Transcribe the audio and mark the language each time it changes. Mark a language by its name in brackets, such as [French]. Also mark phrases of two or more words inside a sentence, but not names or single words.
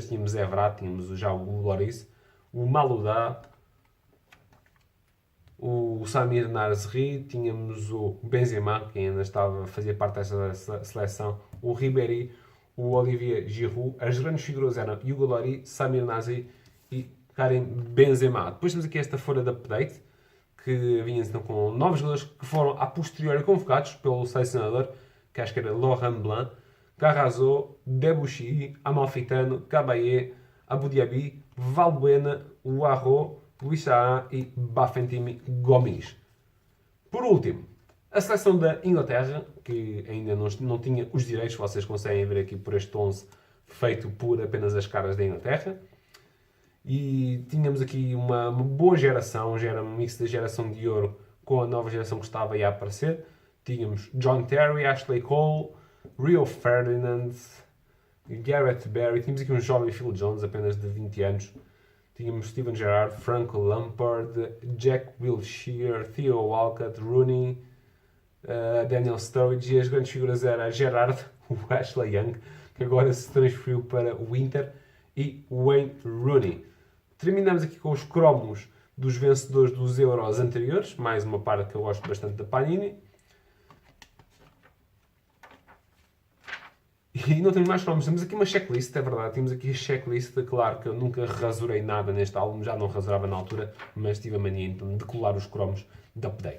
[Portuguese] Tínhamos Evra, tínhamos já o Loris, o Malouda, o Samir Nasri, tínhamos o Benzema, que ainda fazia parte dessa seleção, o Ribéry, o Olivier Giroud. As grandes figuras eram Hugo Lloris, Samir Nasri e Karim Benzema. Depois temos aqui esta folha de update, que vinha então com novos jogadores que foram a posteriori convocados pelo selecionador, que acho que era Laurent Blanc, Carrazzo, Debuchy, Amalfitano, Caballé, Abu Dhabi, Valbuena, Uarro, Luis Saha e Bafentimi Gomis. Por último, A seleção da Inglaterra, que ainda não tinha os direitos, vocês conseguem ver aqui por este 11 feito por apenas as caras da Inglaterra. E tínhamos aqui uma boa geração, já era um mix da geração de ouro com a nova geração que estava aí a aparecer. Tínhamos John Terry, Ashley Cole, Rio Ferdinand, Gareth Barry, tínhamos aqui um jovem Phil Jones, apenas de 20 anos. Tínhamos Steven Gerrard, Frank Lampard, Jack Wilshere, Theo Walcott, Rooney, Daniel Sturridge, e as grandes figuras eram Gerrard, o Ashley Young, que agora se transferiu para o Inter, e Wayne Rooney. Terminamos aqui com os cromos dos vencedores dos Euros anteriores, mais uma parte que eu gosto bastante da Panini. E não temos mais cromos, temos aqui uma checklist, é verdade, temos aqui a checklist, claro que eu nunca rasurei nada neste álbum, já não rasurava na altura, mas tive a mania então de colar os cromos de update.